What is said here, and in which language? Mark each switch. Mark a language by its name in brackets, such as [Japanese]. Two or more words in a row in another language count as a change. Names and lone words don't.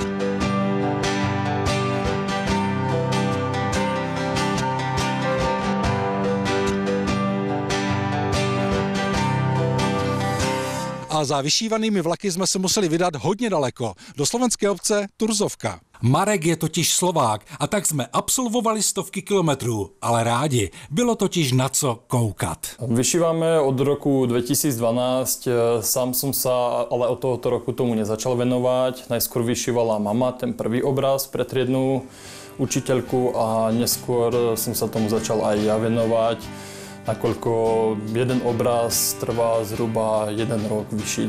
[Czech] A za vyšívanými vlaky jsme se museli vydat hodně daleko, do slovenské obce Turzovka. Marek je totiž Slovák a tak jsme absolvovali stovky kilometrů, ale rádi. Bylo totiž na co koukat. [Slovak] Vyšívame od roku 2012, sám som sa ale od tohoto roku tomu nezačal venovať. Najskôr vyšívala mama ten prvý obraz pre triednu učiteľku a neskôr som sa tomu začal aj ja venovať. Nakoľko jeden obraz trvá zhruba 1 rok vyšiť.